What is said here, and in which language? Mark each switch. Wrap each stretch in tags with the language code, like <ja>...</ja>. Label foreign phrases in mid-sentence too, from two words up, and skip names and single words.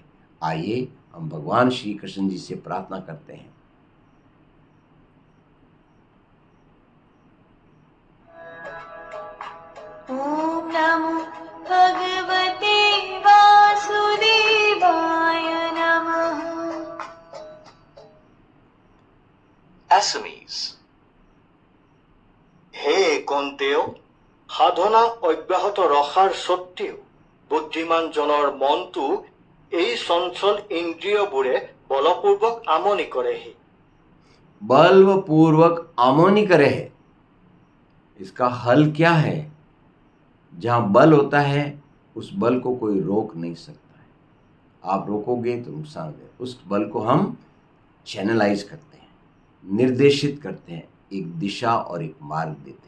<hi>आइए हम भगवान श्री कृष्ण जी से प्रार्थना करते हैं।</hi> <sa>ओम नमो भगवते वासुदेवाय नमः।</sa> <en>Assamese।</en> <as>হে কন্তেয়, সাধনা অব্যাহত ৰখাৰ সত্ত্বেও বুদ্ধিমান জনৰ মনটো এই চঞ্চল ইন্দ্ৰিয়বোৰে বলপূৰ্বক আমনি কৰেহি। বলপূৰ্বক আমনি কৰেহি।</as> <hi>इसका हल क्या है? जहाँ बल होता है उस बल को कोई रोक नहीं सकता है। आप रोकोगे तो नुकसान है। उस बल को हम चैनलाइज करते हैं, निर्देशित करते हैं, एक दिशा और एक मार्ग देते हैं।</hi>